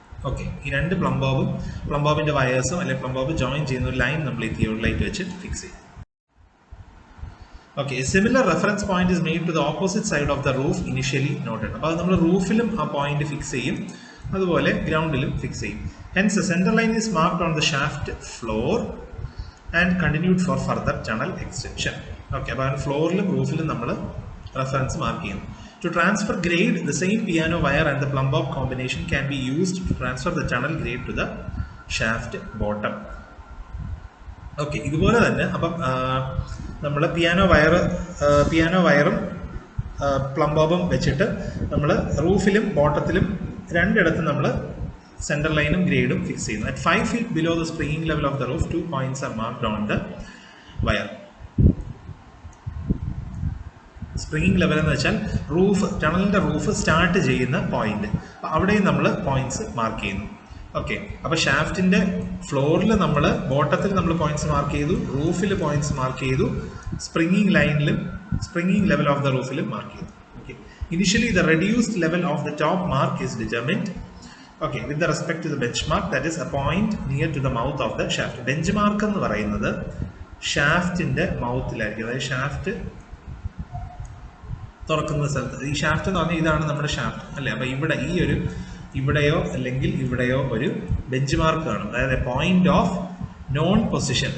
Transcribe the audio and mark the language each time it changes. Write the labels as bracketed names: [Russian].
[Malayalam] Okay, ഈ 2 plum ബോബിന്റെ വയേഴ്സും അല്ലെങ്കിൽ plum Bob join ചെയ്യുന്ന ഒരു ലൈൻ നമ്മൾ ഈ തിയോഡലൈറ്റ് വെച്ച് ഫിക്സ് ചെയ്യും. [English] Okay, similar reference point is made to the opposite side of the roof initially noted. [Malayalam] അപ്പോൾ അത് നമ്മൾ റൂഫിലും ആ പോയിന്റ് ഫിക്സ് ചെയ്യും, അതുപോലെ ഗ്രൗണ്ടിലും ഫിക്സ് ചെയ്യും. [English] Hence centre line is marked on the shaft floor and continued for further tunnel extension. [Malayalam] Okay, അപ്പോൾ ഫ്ലോറിലും റൂഫിലും നമ്മൾ reference mark ചെയ്യുന്നു. [English] To transfer grade, the same piano wire and the plumb bob combination can be used to transfer the tunnel grade to the shaft bottom. [Malayalam] Okay, ഇതുപോലെ തന്നെ അപ്പം നമ്മൾ piano വയറും plum ബോബും വെച്ചിട്ട് നമ്മൾ റൂഫിലും ബോട്ടത്തിലും രണ്ടിടത്തും നമ്മൾ സെൻറ്റർ ലൈനും ഗ്രേഡും ഫിക്സ് ചെയ്യുന്നു. [English] At 5 feet below the springing level of the roof, 2 points are marked on the wire. [Malayalam] Springing level എന്ന് വെച്ചാൽ ടണലിൻ്റെ റൂഫ് സ്റ്റാർട്ട് ചെയ്യുന്ന പോയിന്റ്, അവിടെയും നമ്മൾ പോയിന്റ്സ് മാർക്ക് ചെയ്യുന്നു. ഓക്കെ, അപ്പോൾ ഷാഫ്റ്റിൻ്റെ ഫ്ലോറിൽ നമ്മൾ ബോട്ടത്തിൽ നമ്മൾ പോയിന്റ്സ് മാർക്ക് ചെയ്തു, റൂഫിൽ പോയിന്റ്സ് മാർക്ക് ചെയ്തു, springing level of the റൂഫിലും mark ചെയ്തു. Okay, [English] Initially the reduced level of the top mark is determined with respect to the benchmark, that is a point near to the mouth of the shaft. [Malayalam] Benchmark എന്ന് പറയുന്നത് ഷാഫ്റ്റിൻ്റെ മൗത്തിലായിരിക്കും, അതായത് shaft തുറക്കുന്ന സ്ഥലത്ത്. ഈ shaft എന്ന് പറഞ്ഞാൽ ഇതാണ് നമ്മുടെ ഷാഫ്റ്റ് അല്ലേ. അപ്പോൾ ഇവിടെയോ അല്ലെങ്കിൽ ഇവിടെയോ ഒരു ബെഞ്ച് മാർക്ക് കാണും, അതായത് [English] Point of known position.